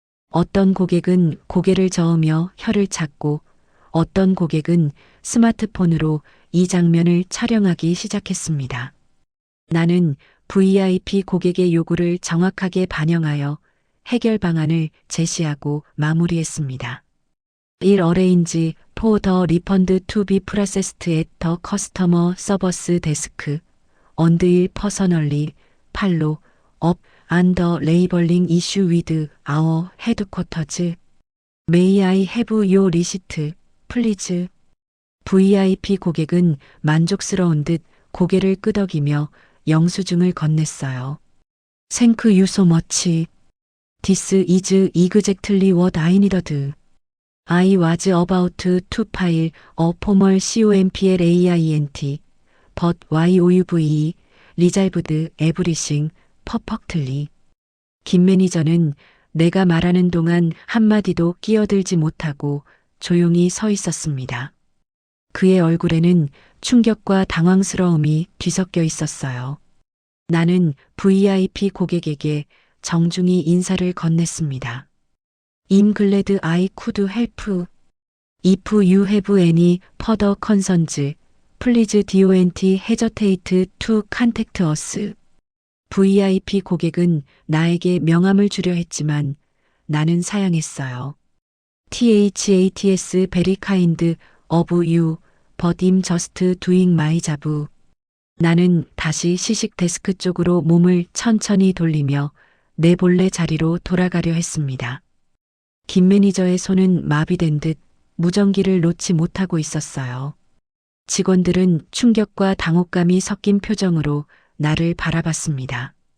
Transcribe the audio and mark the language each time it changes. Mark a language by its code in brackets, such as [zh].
[ko] 어떤 고객은 고개를 저으며 혀를 찾고 어떤 고객은 스마트폰으로 이 장면을 촬영하기 시작했습니다. 나는 VIP 고객의 요구를 정확하게 반영하여 해결 방안을 제시하고 마무리했습니다. [en] 1. Arrange for the refund to be processed at the customer service desk. And 1. Personally follow up on the labeling issue with our headquarters. May I have your receipt, please? [ko] VIP 고객은 만족스러운 듯 고개를 끄덕이며 영수증을 건넸어요. [en] Thank you so much. This is exactly what I needed. I was about to file a formal COMPLAINT, but YOUVE resolved everything perfectly. [ko] 김 매니저는 내가 말하는 동안 한마디도 끼어들지 못하고 조용히 서 있었습니다. 그의 얼굴에는 충격과 당황스러움이 뒤섞여 있었어요. 나는 VIP 고객에게 정중히 인사를 건넸습니다. [en] I'm glad I could help. If you have any further concerns, please don't hesitate to contact us. [ko] VIP 고객은 나에게 명함을 주려 했지만 나는 사양했어요. [en] THATS very kind of you, but I'm just doing my job. [ko] 나는 다시 시식 데스크 쪽으로 몸을 천천히 돌리며 내 본래 자리로 돌아가려 했습니다. 김 매니저의 손은 마비된 듯 무전기를 놓지 못하고 있었어요. 직원들은 충격과 당혹감이 섞인 표정으로 나를 바라봤습니다.